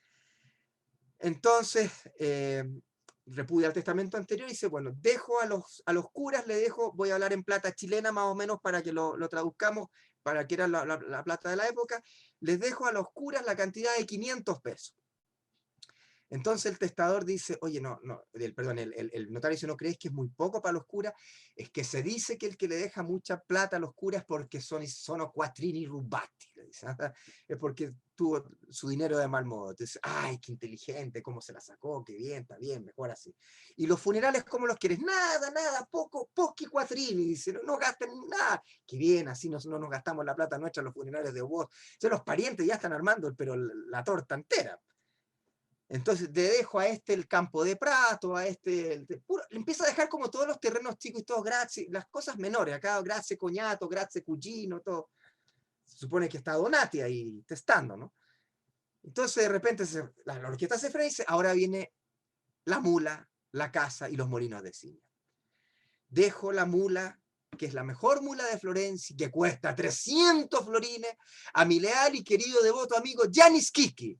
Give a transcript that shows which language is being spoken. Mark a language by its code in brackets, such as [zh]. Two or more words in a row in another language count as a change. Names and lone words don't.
[es] Entonces, repudia el testamento anterior y dice, bueno, dejo a los curas, le dejo, voy a hablar en plata chilena más o menos para que lo traduzcamos, para que era la plata de la época, les dejo a los curas la cantidad de 500 pesos. Entonces el testador dice, oye, el notario dice, ¿no crees que es muy poco para los curas? Es que se dice que el que le deja mucha plata a los curas porque [it] sono quattrini rubati, [es] le dice, es porque tuvo su dinero de mal modo. Entonces, ay, qué inteligente, cómo se la sacó, qué bien, está bien, mejor así. Y los funerales, ¿cómo los quieres? Nada, [it] pochi quattrini, [es] dice, no gasten nada. Qué bien, así no nos gastamos la plata nuestra en los funerales de vos. Los parientes ya están armando, pero la torta entera. Entonces le dejo a este el campo de Prato, a este, le empieza a dejar como todos los terrenos chicos y todos grazie, las cosas menores, acá [it] grazie coñato, grazie cugino, [es] todo. Se supone que está Donati ahí testando, ¿no? Entonces de repente la orquesta se frena y dice, ahora viene la mula, la casa y los molinos de Signa. Dejo la mula, que es la mejor mula de Florencia, que cuesta 300 florines, a mi leal y querido devoto amigo Janis Kiki.